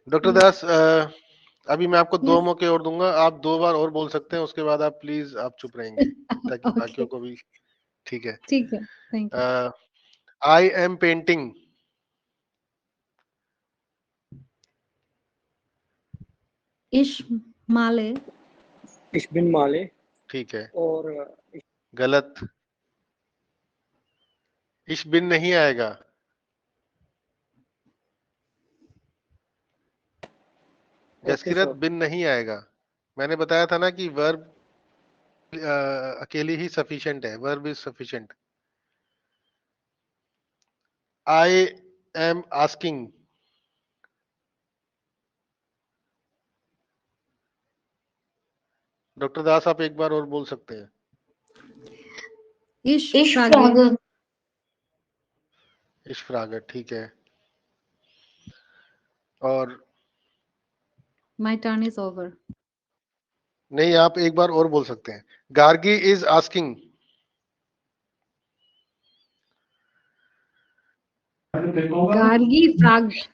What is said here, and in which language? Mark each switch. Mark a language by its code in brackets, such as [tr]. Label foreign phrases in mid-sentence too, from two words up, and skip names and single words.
[hi] डॉक्टर दास, अभी मैं आपको 2 मौके और दूंगा, आप 2 बार और बोल सकते हैं, उसके बाद आप प्लीज आप चुप रहेंगे, ताकि बाकियों को भी, ठीक है। ठीक है, [en] thank you. I am painting, [de] Ich male. Ich bin male [hi] ठीक है, और गलत। [de] Ich bin [hi] नहीं आएगा, जसकिरत बिन नहीं आएगा। मैंने बताया था ना कि वर्ब अकेली ही सफिशिएंट है, [en] verb is sufficient. I am asking, [hi] डॉक्टर दास आप एक बार और बोल सकते हैं। [de] इश Ich फ्रागे। frage. Ich frage, [hi] ठीक है। और [en] my turn is over. [hi] नहीं, आप एक बार और बोल सकते हैं। [en] Gargi is asking, [de] Gargi frag.